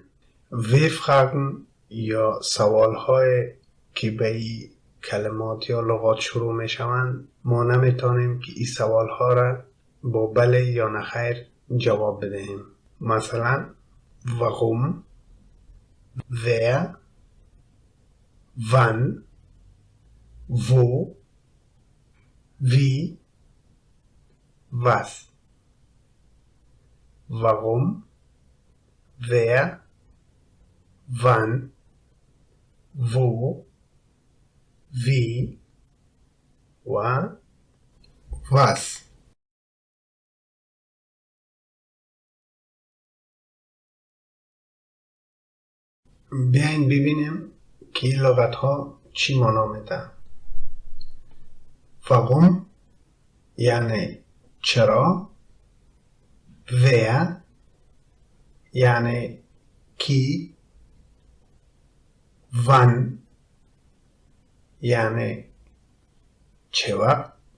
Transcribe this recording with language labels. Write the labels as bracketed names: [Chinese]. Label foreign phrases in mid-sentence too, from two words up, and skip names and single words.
[Persian] W-Fragen یا سوال‌های که به این کلمات یا لغات شروع میشوند، ما نمیتونیم که این سوال‌ها را با بله یا نخیر جواب بدهیم. مثلا [German] warum, wer, wann, wo, wie, was. Warum, wer, wann, wo, wie و was. [Persian] بیاین ببینیم که این لغت ها چی معنا میدن. warum یعنی چرا، wer یعنی کی، wann یعنی چه وقت،